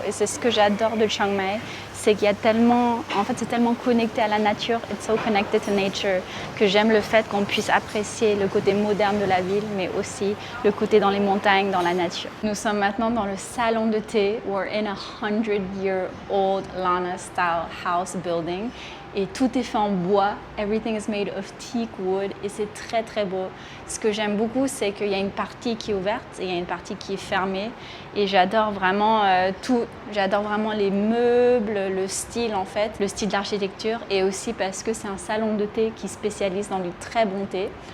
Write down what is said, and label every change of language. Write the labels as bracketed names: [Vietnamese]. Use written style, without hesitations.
[French] Et c'est ce que j'adore de Chiang Mai, c'est qu'il y a tellement, en fait, c'est tellement connecté à la nature, [English] it's so connected to nature, [French] que j'aime le fait qu'on puisse apprécier le côté moderne de la ville, mais aussi le côté dans les montagnes, dans la nature. Nous sommes maintenant dans le salon de thé. [English] We're in a 100-year-old Lana-style house building. [French] Et tout est fait en bois, [English] everything is made of teak wood [French] et c'est très beau. Ce que j'aime beaucoup, c'est qu'il y a une partie qui est ouverte et il y a une partie qui est fermée. Et j'adore vraiment tout, j'adore vraiment les meubles, le style en fait, le style d'architecture et aussi parce que c'est un salon de thé qui spécialise dans du très bon thé.